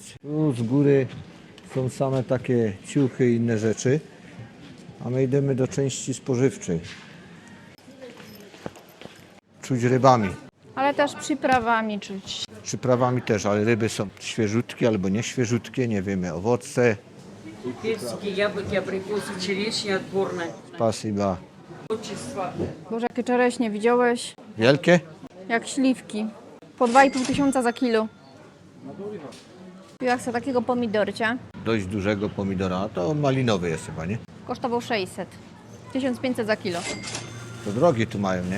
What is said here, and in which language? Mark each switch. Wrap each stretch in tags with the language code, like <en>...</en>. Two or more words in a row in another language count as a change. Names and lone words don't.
<pl>Tu z góry są same takie ciuchy i inne rzeczy, a my idziemy do części spożywczej. Czuć rybami. Ale też przyprawami czuć. Przyprawami też, ale ryby są świeżutkie albo nieświeżutkie, nie wiemy, owoce.</pl> <ru>Персики, яблоки, абрикосы, черешня отборная. Spasiba. Отчество.</ru> <pl>Boże, jakie czereśnie widziałeś? Wielkie? Jak śliwki. Po 2500 za kilo. Jak chcę takiego pomidorcia. Dość dużego pomidora, a to malinowy jest chyba, nie? Kosztował 600. 1500 za kilo. To drogie tu mają, nie?</pl>